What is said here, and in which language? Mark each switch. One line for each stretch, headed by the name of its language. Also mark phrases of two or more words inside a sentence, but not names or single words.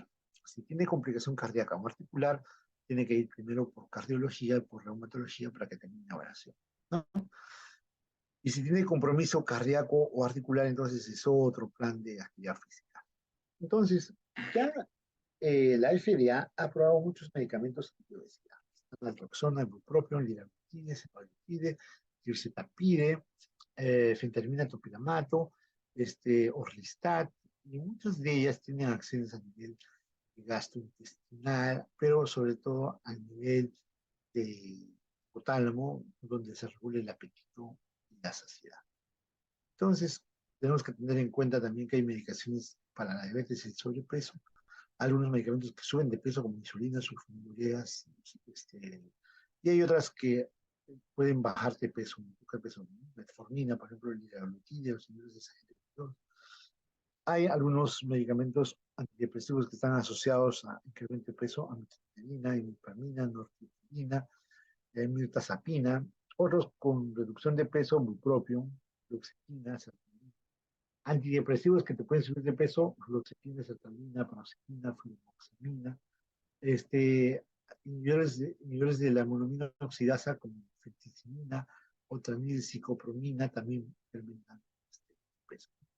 Spanish: Si tiene complicación cardíaca o articular, tiene que ir primero por cardiología y por reumatología para que tenga una evaluación, ¿no? Y si tiene compromiso cardíaco o articular, entonces es otro plan de actividad física. Entonces, ya la FDA ha aprobado muchos medicamentos antiobesidad. Naltrexona, ibupropion, liraglutide, semaglutide, tirzepatide, fentermina, topiramato, orlistat, y muchas de ellas tienen acciones a nivel gastrointestinal, pero sobre todo a nivel de hipotálamo, donde se regula el apetito y la saciedad. Entonces, tenemos que tener en cuenta también que hay medicaciones para la diabetes y el sobrepeso, algunos medicamentos que suben de peso como insulina, sulfonilureas, y hay otras que pueden bajar de peso, un poco de peso, ¿no? Metformina, por ejemplo, el liraglutide, los inhibidores de esa gente. Hay algunos medicamentos antidepresivos que están asociados a incremento de peso, amitriptilina, imipramina, nortriptilina, mirtazapina, otros con reducción de peso, bupropion, fluoxetina, sertralina. Antidepresivos que te pueden subir de peso, fluoxetina, sertralina, paroxetina, fluvoxamina, inhibidores de la monoamina oxidasa como fenticimina o tranilcicopromina también incrementan peso.